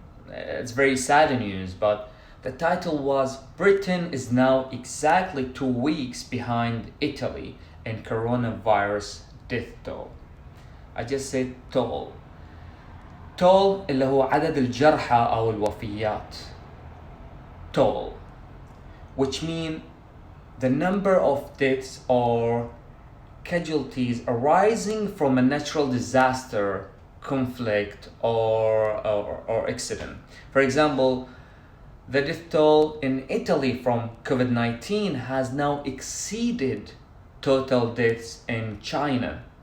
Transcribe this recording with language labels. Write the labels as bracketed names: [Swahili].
[English] It's very sad news, but the title was Britain is now exactly 2 weeks behind Italy in coronavirus death toll. I just said toll. [Arabic] toll اللي هو عدد الجرحى أو الوفيات. [English] toll, which mean the number of deaths or casualties arising from a natural disaster, conflict, or accident. For example, The death toll in Italy from COVID-19 has now exceeded total deaths in China.